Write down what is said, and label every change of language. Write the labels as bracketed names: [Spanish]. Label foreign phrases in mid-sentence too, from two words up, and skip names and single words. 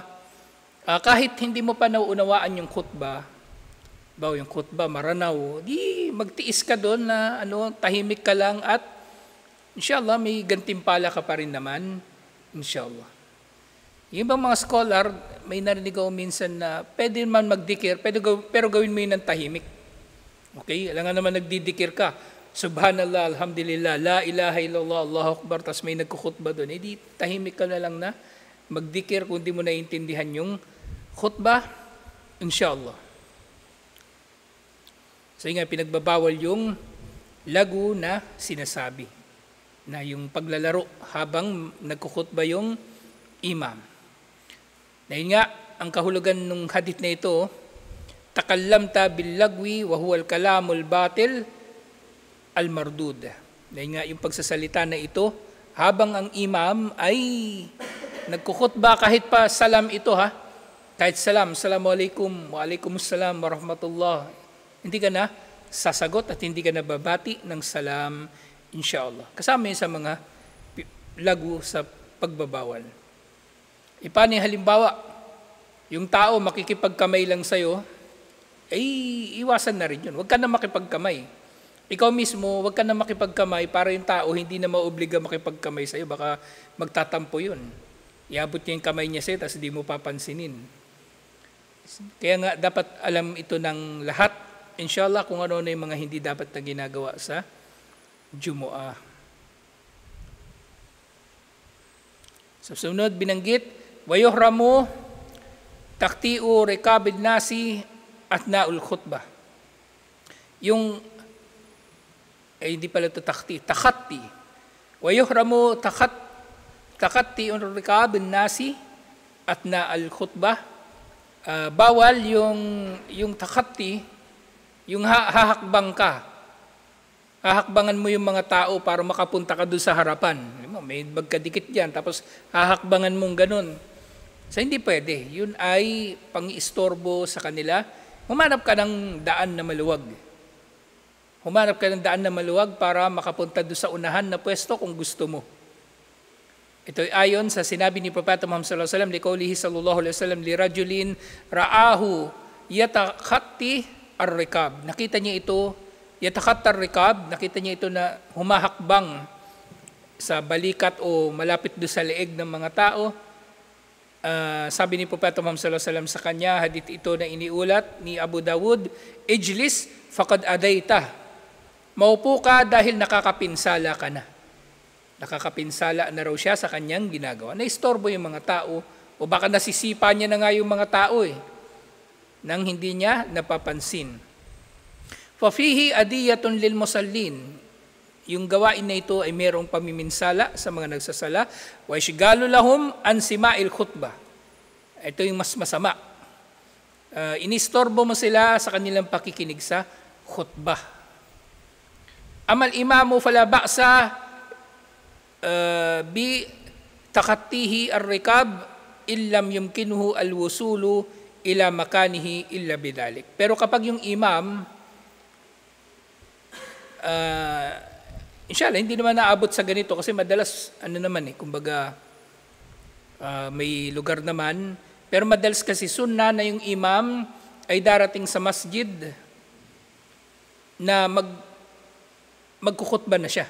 [Filipino] Kahit hindi mo pa nauunawaan yung khutbah, yung khutbah maranaw, di magtiis ka doon na tahimik ka lang at inshallah may gantimpala ka pa rin naman, inshallah. Yung bang mga scholar, may narinig ako minsan na pwede man magdikir, pero gawin mo yun ng tahimik. Okay? Alam nga naman nagdidikir ka, [Arabic] سبحان الله، الحمد لله، لا إله إلا الله، الله أكبر, [Filipino] tas may nagkukhutbah doon, di tahimik ka na lang na magdikir kung di mo naiintindihan yung khutbah, inshallah. So nga, pinagbabawal yung lagu na sinasabi, na yung paglalaro habang nagkukhutbah yung imam. Dahil nga, ang kahulugan ng hadith na ito, [Arabic] تكلمت باللغو وهو الكلام الباطل المردود. [Filipino] Dahil nga, yung pagsasalita na ito, habang ang imam ay nagkukhutbah, kahit pa salam ito kahit salam, [Arabic] السلام عليكم، وعليكم السلام، ورحمة الله, [Filipino] hindi ka na sasagot at hindi ka na babati ng salam, inshallah. Kasama yun sa mga lagu sa pagbabawal. Paano yung halimbawa? Yung tao makikipagkamay lang sa'yo, iwasan na rin yun. Huwag ka na makipagkamay. Ikaw mismo, huwag ka na makipagkamay para yung tao hindi na maobliga makipagkamay sa'yo. Baka magtatampo yun. Iabot niya yung kamay niya sa'yo, tapos hindi mo papansinin. Kaya nga, dapat alam ito ng lahat. Inshallah, kung ano na yung mga hindi dapat na ginagawa sa Jumu'ah. Sa sunod, binanggit, [Arabic] ويحرم تخطي رقاب الناس أثناء الخطبة. [Filipino] Yung, hindi pala ito takhati. [Arabic] ويحرم تخطي رقاب الناس أثناء الخطبة. [Filipino] Bawal yung takhati, yung hahakbang ka. Hahakbangan mo yung mga tao para makapunta ka doon sa harapan. May magkadikit dyan, tapos hahakbangan mong ganun. So hindi pwede. Yun ay pang-istorbo sa kanila. Humanap ka ng daan na maluwag. Humanap ka ng daan na maluwag para makapunta doon sa unahan na pwesto kung gusto mo. Ito ay ayon sa sinabi ni Propeta Muhammad [Arabic] صلى الله عليه وسلم، لقوله صلى الله عليه وسلم لرجل رآه يتخطى الرقاب. [Filipino] Nakita niya ito, [Arabic] يتخطى الرقاب, [Filipino] nakita niya ito na humahakbang sa balikat o malapit doon sa leeg ng mga tao. Sabi ni Propeta Muhammad [Arabic] صلى الله عليه وسلم [Filipino] sa kanya, hadith ito na iniulat ni Abu Dawud, [Arabic] اجلس فقد آذيت. [Filipino] Maupo ka dahil nakakapinsala ka na. Nakakapinsala na raw siya sa kanyang ginagawa. Naistorbo yung mga tao o baka nasisipa niya na nga yung mga tao nang hindi niya napapansin. [Arabic] ففيه أذية للمصلين. [Filipino] Yung gawain na ito ay mayroong pamiminsala sa mga nagsasala. [Arabic] وإشغال لهم عن سماع الخطبة. [Filipino] Ito yung mas masama. Inistorbo mo sila sa kanilang pakikinig sa khutbah. [Arabic] أما الإمام فلا بأس بتخطيه الرقاب إن لم يمكنه الوصول إلى مكانه إلا بذلك. [Filipino] Pero kapag yung imam, inshallah, hindi naman naabot sa ganito kasi madalas, kumbaga, may lugar naman, pero madalas kasi sunna na yung imam ay darating sa masjid na magkukhutba na siya.